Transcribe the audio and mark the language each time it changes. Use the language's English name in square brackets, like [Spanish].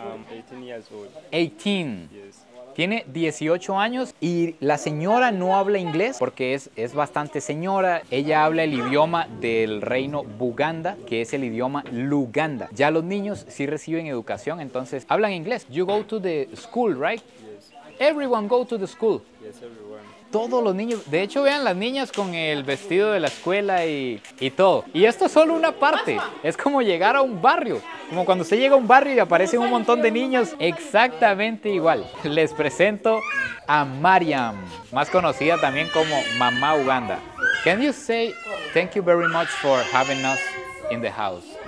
[English] 18 years old. 18. Yes. [Spanish] Tiene 18 años y la señora no habla inglés porque es bastante señora. Ella habla el idioma del reino Buganda, que es el idioma Luganda. Ya los niños sí reciben educación, entonces hablan inglés. [English] You go to the school, right? Yes. Everyone go to the school. Yes, everyone. [Spanish] Todos los niños, de hecho vean las niñas con el vestido de la escuela y todo. Y esto es solo una parte, es como llegar a un barrio, como cuando usted llega a un barrio y aparecen un montón de niños, exactamente igual. Les presento a Mariam, más conocida también como Mamá Uganda. [English] Can you say thank you very much for having us in the house?